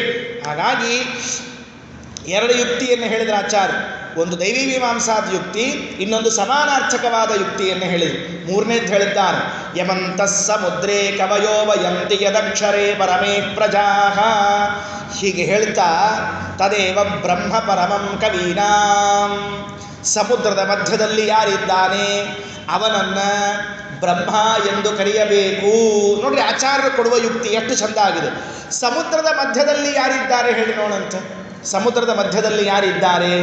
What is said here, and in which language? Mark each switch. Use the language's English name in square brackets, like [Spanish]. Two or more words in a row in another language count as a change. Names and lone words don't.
[Kannada] ಹಾಗಾಗಿ ಎರಡು ಯುಕ್ತಿಯನ್ನು ಹೇಳಿದ ಆಚಾರ್ಯ. ಒಂದು ದೈವೀ ಮೀಮಾಂಸಾದ ಯುಕ್ತಿ, ಇನ್ನೊಂದು ಸಮಾನಾರ್ಥಕವಾದ ಯುಕ್ತಿಯನ್ನು ಹೇಳಿದರು. ಮೂರನೇದು ಹೇಳಿದ್ದಾರೆ, [Sanskrit] ಯಮಂತಃ ಸಮುದ್ರೇ ಕವಯೋ ವಯಂತಿ ಯದಕ್ಷರೇ ಪರಮೇ ಪ್ರಜಾಃ. [Kannada] ಹೀಗೆ ಹೇಳ್ತಾ [Sanskrit] ತದೇವ ಬ್ರಹ್ಮ ಪರಮಂ ಕವೀನಾಂ. [Kannada] ಸಮುದ್ರದ ಮಧ್ಯದಲ್ಲಿ ಯಾರಿದ್ದಾನೆ ಅವನನ್ನು ಬ್ರಹ್ಮ ಎಂದು ಕರೆಯಬೇಕು. ನೋಡ್ರಿ, ಆಚಾರ್ಯರು ಕೊಡುವ ಯುಕ್ತಿ ಎಷ್ಟು ಚಂದ ಆಗಿದೆ. ಸಮುದ್ರದ ಮಧ್ಯದಲ್ಲಿ ಯಾರಿದ್ದಾರೆ ಹೇಳಿ ನೋಡಂತೆ. ಸಮುದ್ರದ ಮಧ್ಯದಲ್ಲಿ ಯಾರಿದ್ದಾರೆ?